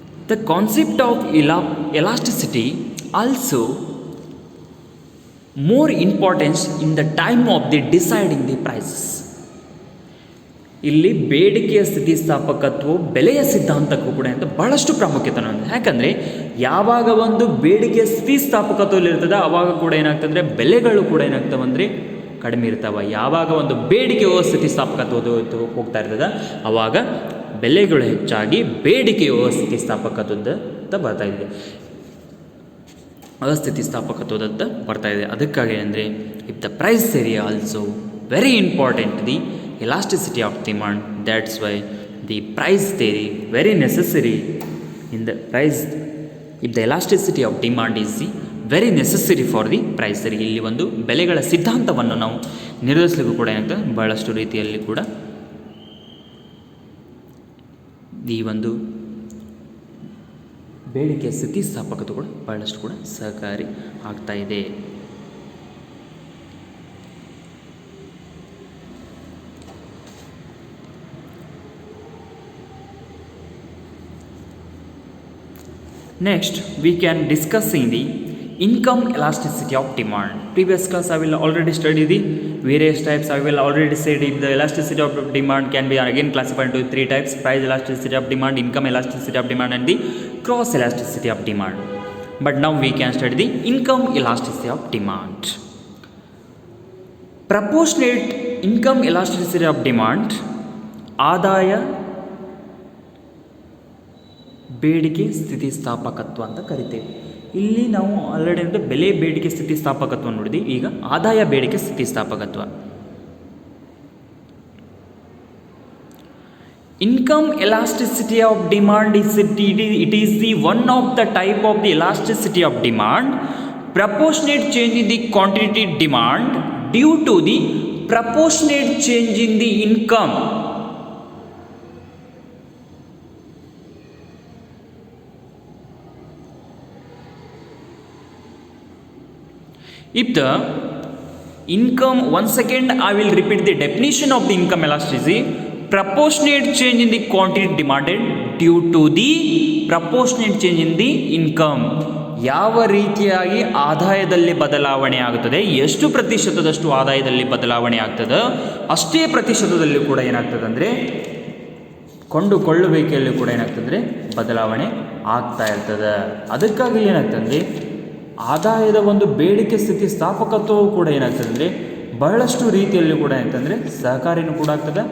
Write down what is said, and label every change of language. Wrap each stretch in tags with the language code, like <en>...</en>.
<en>The concept of elasticity also more importance in the time of the deciding the prices.</en> <kn>ಇಲ್ಲಿ ಬೇಡಿಕೆಯ ಸ್ಥಿತಿಸ್ಥಾಪಕತ್ವವು ಬೆಲೆಯ ಸಿದ್ಧಾಂತಕ್ಕೂ ಕೂಡ ಅಂತ ಬಹಳಷ್ಟು ಪ್ರಾಮುಖ್ಯತೆಯನ್ನು ಹೊಂದಿದೆ. ಯಾಕಂದರೆ ಯಾವಾಗ ಒಂದು ಬೇಡಿಕೆಯ ಸ್ಥಿತಿಸ್ಥಾಪಕತ್ವದಲ್ಲಿ ಇರ್ತದೆ ಆವಾಗ ಕೂಡ ಏನಾಗ್ತಂದರೆ ಬೆಲೆಗಳು ಕೂಡ ಏನಾಗ್ತವೆ ಅಂದರೆ ಕಡಿಮೆ ಇರ್ತಾವೆ. ಯಾವಾಗ ಒಂದು ಬೇಡಿಕೆಯು ಸ್ಥಿತಿಸ್ಥಾಪಕತ್ವ ಹೋಗ್ತಾ ಇರ್ತದೆ ಆವಾಗ ಬೆಲೆಗಳು ಹೆಚ್ಚಾಗಿ ಬೇಡಿಕೆಯು ಸ್ಥಿತಿಸ್ಥಾಪಕತ್ವದ ಬರ್ತಾ ಇದೆ, ಅಸ್ಥಿತಿಸ್ಥಾಪಕತ್ವದತ್ತ ಬರ್ತಾ ಇದೆ. ಅದಕ್ಕಾಗಿ ಅಂದರೆ</kn> <en>If the price theory also very important the elasticity of demand. That's why the price theory very necessary in the price. If the elasticity of demand is very necessary for the price theory.</en> <kn>ಇಲ್ಲಿ ಒಂದು ಬೆಲೆಗಳ ಸಿದ್ಧಾಂತವನ್ನು ನಾವು ನಿರ್ಧರಿಸಲಿಕ್ಕೂ ಕೂಡ ಏನಾಗ್ತದೆ ಬಹಳಷ್ಟು ರೀತಿಯಲ್ಲಿ ಕೂಡ ಈ ಒಂದು ಬೇಡಿಕೆಯ ಸ್ಥಿತಿಸ್ಥಾಪಕತ್ವ ಕೂಡ ಬಹಳಷ್ಟು ಕೂಡ ಸಹಕಾರಿ ಆಗ್ತಾ ಇದೆ.</kn> <en>Next, we can discussing the income elasticity of demand. Previous class I will already study the various types. I will already said if the elasticity of demand can be again classified into three types: price elasticity of demand, income elasticity of demand, and the cross elasticity of demand. But now we can study the income elasticity of demand. Proportionate income elasticity of demand,</en> <kn>ಆದಾಯ ಬೇಡಿಕೆ ಸ್ಥಿತಿಸ್ಥಾಪಕತ್ವ ಅಂತ ಕರಿತೇವೆ. ಇಲ್ಲಿ ನಾವು already ಅಂದರೆ ಬೆಲೆ ಬೇಡಿಕೆ ಸ್ಥಿತಿಸ್ಥಾಪಕತ್ವ ನೋಡಿದ್ವಿ. ಈಗ ಆದಾಯ ಬೇಡಿಕೆ ಸ್ಥಿತಿಸ್ಥಾಪಕತ್ವ.</kn> <en>Income elasticity of demand it is the one of the type of the elasticity of demand proportionate change in the quantity demand due to the proportionate change in the income. If the income, once again I will repeat the definition of the income elasticity: proportionate change in the quantity demanded due to the proportionate change in the income.</en> <kn>ಯಾವ ರೀತಿಯಾಗಿ ಆದಾಯದಲ್ಲಿ ಬದಲಾವಣೆ ಆಗುತ್ತದೆ, ಎಷ್ಟು ಪ್ರತಿಶತದಷ್ಟು ಆದಾಯದಲ್ಲಿ ಬದಲಾವಣೆ ಆಗ್ತದೆ ಅಷ್ಟೇ ಪ್ರತಿಶತದಲ್ಲಿ ಕೂಡ ಏನಾಗ್ತದೆ ಅಂದರೆ ಕೊಂಡುಕೊಳ್ಳುವಿಕೆಯಲ್ಲಿ ಕೂಡ ಏನಾಗ್ತದೆ ಅಂದರೆ ಬದಲಾವಣೆ ಆಗ್ತಾ ಇರ್ತದೆ. ಅದಕ್ಕಾಗಿ ಏನಾಗ್ತದೆ ಅಂದರೆ ಆದಾಯದ ಒಂದು ಬೇಡಿಕೆ ಸ್ಥಿತಿಸ್ಥಾಪಕತ್ವವು ಕೂಡ ಏನಾಗ್ತದೆ ಅಂದರೆ ಬಹಳಷ್ಟು ರೀತಿಯಲ್ಲಿ ಕೂಡ ಏನಾಗ್ತದೆ ಸಹಕಾರಿನೂ ಕೂಡ ಆಗ್ತದೆ.</kn>